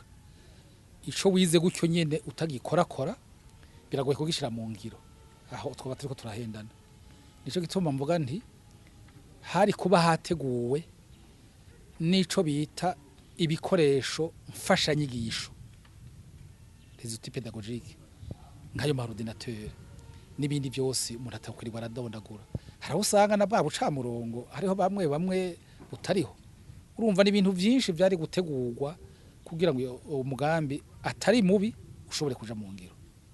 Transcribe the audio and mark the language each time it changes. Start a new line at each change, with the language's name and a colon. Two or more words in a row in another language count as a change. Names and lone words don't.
Rundi: Ico wize gutyo nyene utagikorakora biragoye kugishira mu ngiro, aho twaba turiko turahendana. Nico gituma mvuga nti hari kuba hateguwe nico bita ibikoresho mfashanyigisho,
French: les outils pédagogiques,
Rundi: nkayo ma ordinateur n'ibindi byose umuntu atakwirwa aradondagura. Haraho usanga na bwa bucamurongo hariho bamwe utariho. Urumva n'ibintu byinshi byari gutegurwa kugira ngo umugambi atari mubi ushobore kuja mu ngiro.